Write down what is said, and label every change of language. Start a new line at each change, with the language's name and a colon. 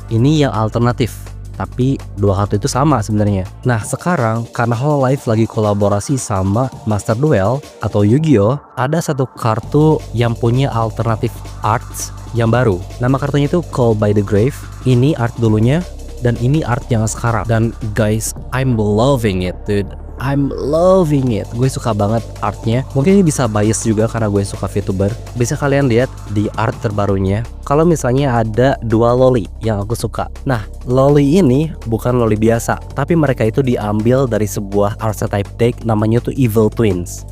Indonesian: Ini yang alternatif. Tapi 2 kartu itu sama sebenarnya. Nah sekarang karena Hololive lagi kolaborasi sama Master Duel atau Yu-Gi-Oh, ada satu kartu yang punya alternative arts yang baru. Nama kartunya itu Call by the Grave. Ini art dulunya dan ini art yang sekarang.
English: Dan guys, I'm loving it dude. I'm loving it.
Indonesian: Gue suka banget artnya. Mungkin ini bisa bias juga karena gue suka VTuber. Bisa kalian lihat di art terbarunya, kalau misalnya ada 2 loli yang aku suka. Nah, loli ini bukan loli biasa, tapi mereka itu diambil dari sebuah archetype deck namanya tuh Evil Twins.